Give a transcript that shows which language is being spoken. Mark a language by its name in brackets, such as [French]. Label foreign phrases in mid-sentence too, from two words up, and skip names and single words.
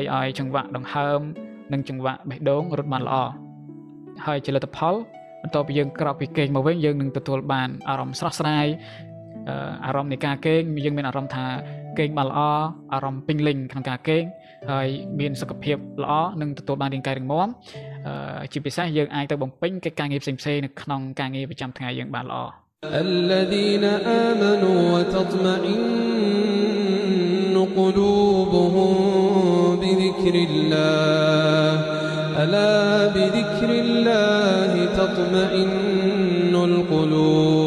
[Khmer] ឲ្យចង្វាក់ដង្ហើមនិងចង្វាក់បេះដូងរត់បានល្អហើយជាលទ្ធផលបន្ទាប់ពីយើងក្រោកពីគេងមកវិញយើងនឹងទទួលបានអារម្មណ៍ស្រស់ស្រាយអារម្មណ៍នៃការគេងយើងមានអារម្មណ៍ថាគេងបានល្អអារម្មណ៍ពេញលេញក្នុងការគេងហើយមានសុខភាពល្អនិងទទួលបានរាងកាយរឹងមាំជាពិសេសយើងអាចទៅបំពេញកិច្ចការងារផ្សេងៗនៅក្នុងការងារប្រចាំថ្ងៃយើងបានល្អ [Arabic] الذين آمنوا وتطمئن قلوبهم بذكر الله ألا بذكر الله تطمئن القلوب